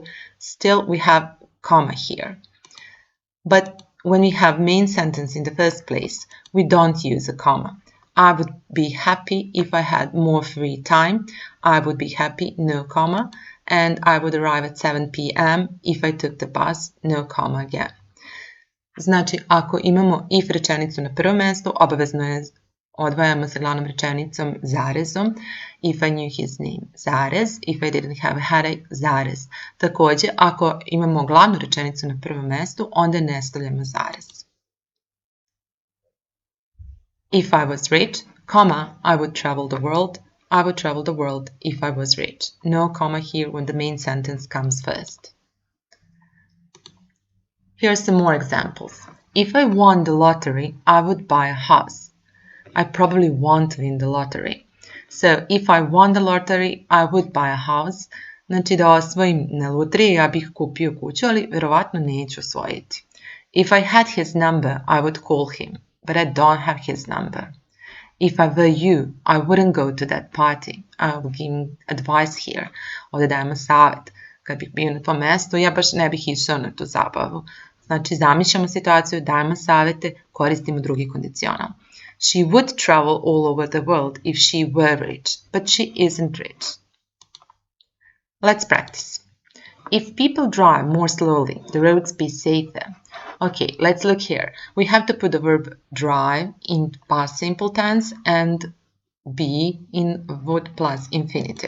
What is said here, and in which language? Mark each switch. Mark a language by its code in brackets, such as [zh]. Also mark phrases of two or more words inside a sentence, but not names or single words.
[en] Still, we have comma here. But when we have main sentence in the first place, we don't use a comma. I would be happy if I had more free time. I would be happy, no comma. And I would arrive at 7 p.m. if I took the bus, no comma again. [bs] Znači, ako imamo if rečenicu na prvom mjestu, obavezno je odvajamo sa glavnom rečenicom zarezom. [en] If I knew his name, zarez. If I didn't have a headache, zarez. [bs] Također, ako imamo glavnu rečenicu na prvom mjestu, onda ne stavljamo zarez. [en] If I was rich, comma, I would travel the world. I would travel the world if I was rich. No comma here when the main sentence comes first. Here are some more examples. If I won the lottery, I would buy a house. I probably won't win the lottery. So, if I won the lottery, I would buy a house. [bs] Znači da osvojim na lutriji, ja bih kupio kuću, ali vjerovatno neću osvojiti. [en] If I had his number, I would call him, but I don't have his number. If I were you, I wouldn't go to that party. I will give advice here. [bs] Ovdje dajemo savjet. Kad bih bio na tom mjestu, ja baš ne bih išao na tu zabavu. Znači, zamišljamo situaciju, dajemo savjete, koristimo drugi kondicional. [en] She would travel all over the world if she were rich, but she isn't rich. Let's practice. If people drive more slowly, the roads be safer. Okay, let's look here. We have to put the verb drive in past simple tense and be in would plus infinitive.